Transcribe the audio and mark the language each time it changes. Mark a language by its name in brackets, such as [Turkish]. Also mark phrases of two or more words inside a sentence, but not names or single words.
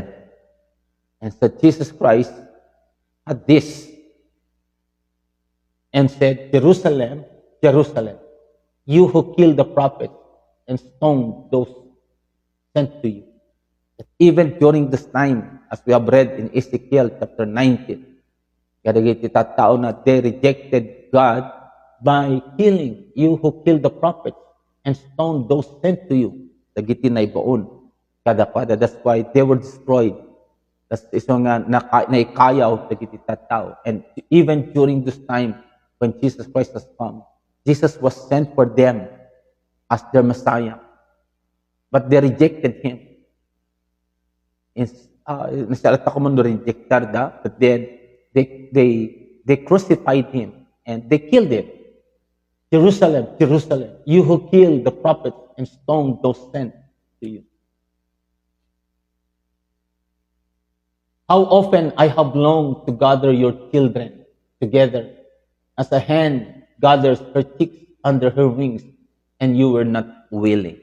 [English] And so Jesus Christ had this and said, Jerusalem, Jerusalem, you who killed the prophet and stoned those sent to you. That even during this time, as we have read in Ezekiel chapter 19, [Iloko] kadagiti tattao na [English] they rejected God by killing you who killed the prophets and stoned those sent to you. [Iloko] Dagiti na ibaon. Kada-kada. [English] That's why they were destroyed. [Iloko] That's iso nga naikayaw dagiti tattao. [English] And even during this time when Jesus Christ has come, Jesus was sent for them as their Messiah. But they rejected him. [Iloko] Nasalata ko man rejectar da, [English] but then they crucified him and they killed him. Jerusalem, Jerusalem, you who killed the prophets and stoned those sent to you. How often I have longed to gather your children together as a hen gathers her chicks under her wings, and you were not willing.